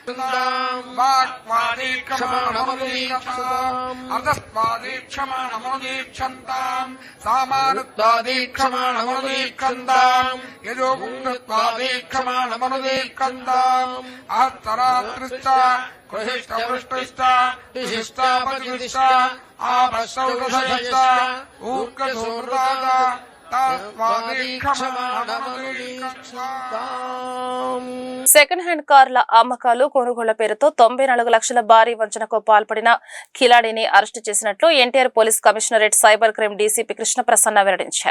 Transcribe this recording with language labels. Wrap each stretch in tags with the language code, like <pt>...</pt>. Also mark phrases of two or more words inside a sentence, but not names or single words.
<sa>वाक्त्वादीक्षमाणमनुदीक्षताम् अधस्त्वादीक्षमाणमनुदीक्षन्ताम् सामानुत्वादीक्षमाणमनुदीक्षन्ताम् यजोगुणत्वादीक्षमाणमनुदीक्षन्ताम् अहत्तरात्रिश्च कृहिष्टवृष्टिश्च विशिष्टापतिश्च आपसौषधश्च ऊर्कसूर्दाद</sa> <en>second hand</en> <te>కార్ల అమ్మకాలు, కొనుగోళ్ల పేరుతో 94 లక్షల భారీ వంచనకు పాల్పడిన కిలాడిని అరెస్టు చేసినట్లు ఎన్టీఆర్</te> <en>police commissionerate cyber crime DCP</en> <te>కృష్ణప్రసన్న వెల్లడించారు.</te>